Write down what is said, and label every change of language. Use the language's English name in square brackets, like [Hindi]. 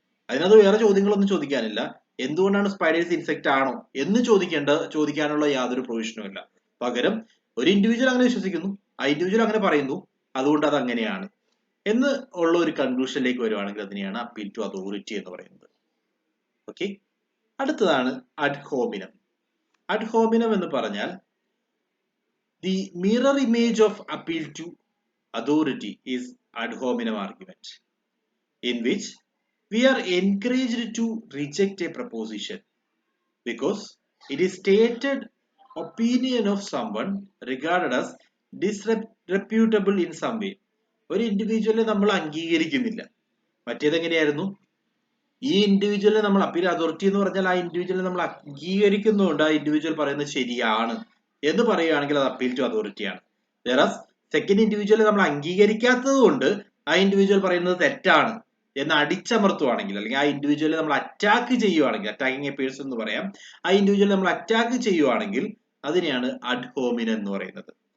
[Malayalam] അതിനകത്ത് വേറെ ചോദ്യങ്ങളൊന്നും ചോദിക്കാനില്ല. എന്തുകൊണ്ടാണ് സ്പൈഡേഴ്സ് ഇൻസെക്ട് ആണോ എന്ന് ചോദിക്കാനുള്ള യാതൊരു പ്രൊവിഷനും ഇല്ല. പകരം ഒരു ഇൻഡിവിജ്വൽ അങ്ങനെ വിശ്വസിക്കുന്നു, ആ ഇൻഡിവിജ്വൽ അങ്ങനെ പറയുന്നു, അതുകൊണ്ട് അത് അങ്ങനെയാണ് എന്ന് ഉള്ള ഒരു കൺക്ലൂഷനിലേക്ക് വരുവാണെങ്കിൽ അതിനെയാണ് അപ്പീൽ ടു അതോറിറ്റി എന്ന് പറയുന്നത്. ഓക്കെ, അടുത്തതാണ് അഡ് ഹോമിനം. [English] ad hominem [Malayalam] എന്ന് പറഞ്ഞാൽ [English] The mirror image of appeal to authority is ad hominem argument, in which we are encouraged to reject a proposition because it is stated opinion of someone regarded as disreputable in some way. [Malayalam] ഒരു ഇൻഡിവിജ്വലിനെ നമ്മൾ അംഗീകരിക്കുന്നില്ല. മറ്റേതെങ്ങനെയായിരുന്നു? ഈ ഇൻഡിവിജ്വലിനെ നമ്മൾ appeal authority എന്ന് പറഞ്ഞാൽ ആ ഇൻഡിവിജ്വലിനെ നമ്മൾ അംഗീകരിക്കുന്നുണ്ട്, ആ ഇൻഡിവിജ്വൽ പറയുന്നത് ശരിയാണ് എന്ന് പറയുകയാണെങ്കിൽ അത് അപ്പീൽ ടു അതോറിറ്റിയാണ്. വേറസ് സെക്കൻഡ് ഇൻഡിവിജ്വലിനെ നമ്മൾ അംഗീകരിക്കാത്തത് കൊണ്ട് ആ ഇൻഡിവിജ്വൽ പറയുന്നത് തെറ്റാണ് എന്ന് അടിച്ചമർത്തുവാണെങ്കിൽ, അല്ലെങ്കിൽ ആ ഇൻഡിവിജ്വലിനെ നമ്മൾ അറ്റാക്ക് ചെയ്യുവാണെങ്കിൽ, അറ്റാക്കിങ് എ പേഴ്സൺ എന്ന് പറയാം, ആ ഇൻഡിവിജ്വലിനെ നമ്മൾ അറ്റാക്ക് ചെയ്യുവാണെങ്കിൽ അതിനെയാണ് അഡ് ഹോമിനം എന്ന് പറയുന്നത്.